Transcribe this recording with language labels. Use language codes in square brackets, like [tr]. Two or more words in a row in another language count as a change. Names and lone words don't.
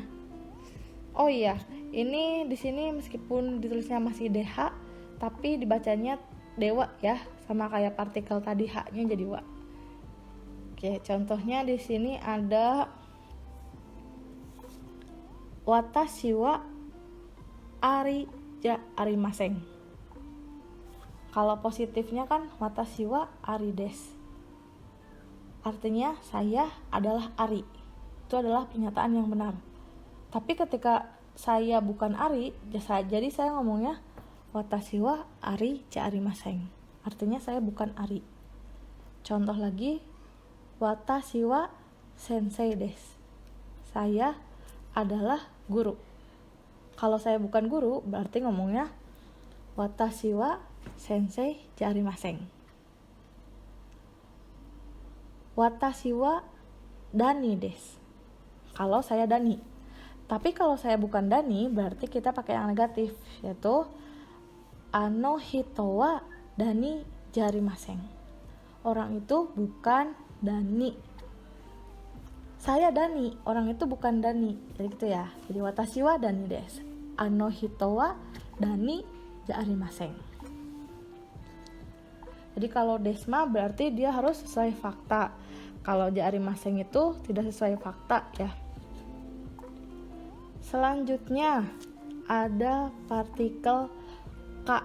[id] Oh iya, ini di sini meskipun ditulisnya masih DH, tapi dibacanya dewa ya, sama kayak partikel tadi H-nya jadi wa. Oke, contohnya di sini ada [ja] 私はアリじゃありません. [id] Kalau positifnya kan [ja] 私はアリです. [id] Artinya saya adalah ari. Itu adalah pernyataan yang benar. Tapi ketika saya bukan ari, jadi saya ngomongnya [ja] 私はアリじゃありません. [id] Artinya saya bukan ari. Contoh lagi, [ja] 私は先生です. [id] Saya adalah guru. Kalau saya bukan guru, berarti ngomongnya [ja] 私は先生じゃありません. 私はダニです. [id] Kalau saya dani. Tapi kalau saya bukan dani, berarti kita pakai yang negatif, yaitu [ja] あの人はダニじゃありません. [id] Orang itu bukan dani. Saya dani, orang itu bukan dani. Jadi gitu ya. [ja] Jadi 私はダニです. あの人はダニじゃありません. [id] Jadi kalau desma berarti dia harus sesuai fakta. Kalau [ja] じゃありません [id] itu tidak sesuai fakta ya. Selanjutnya ada partikel ka.